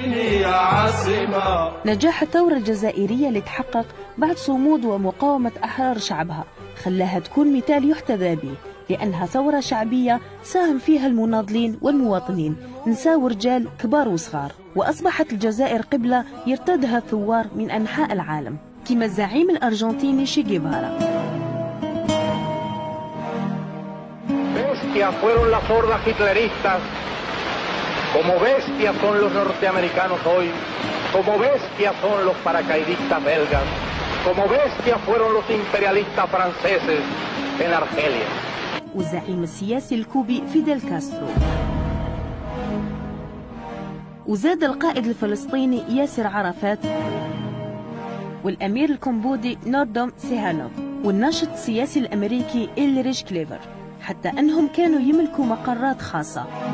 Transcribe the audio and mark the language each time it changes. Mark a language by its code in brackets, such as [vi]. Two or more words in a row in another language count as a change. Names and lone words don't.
[ar] نجاح الثورة الجزائرية اللي تحقق بعد صمود ومقاومة أحرار شعبها خلاها تكون مثال يحتذى به، لأنها ثورة شعبية ساهم فيها المناضلين والمواطنين نساء ورجال كبار وصغار، وأصبحت الجزائر قبلة يرتادها الثوار من أنحاء العالم كما الزعيم الأرجنتيني شي جيفارا. [es] Bestias fueron las hordas hitleristas, como bestias son los norteamericanos hoy, como bestias son los paracaidistas belgas, como bestias fueron los imperialistas franceses en Argelia. [ar] والزعيم السياسي الكوبي فيديل كاسترو، وزاد القائد الفلسطيني ياسر عرفات، والأمير الكمبودي نوردوم سيهانوف، والناشط السياسي الأمريكي إلريش كليفر، حتى أنهم كانوا يملكوا مقرات خاصة.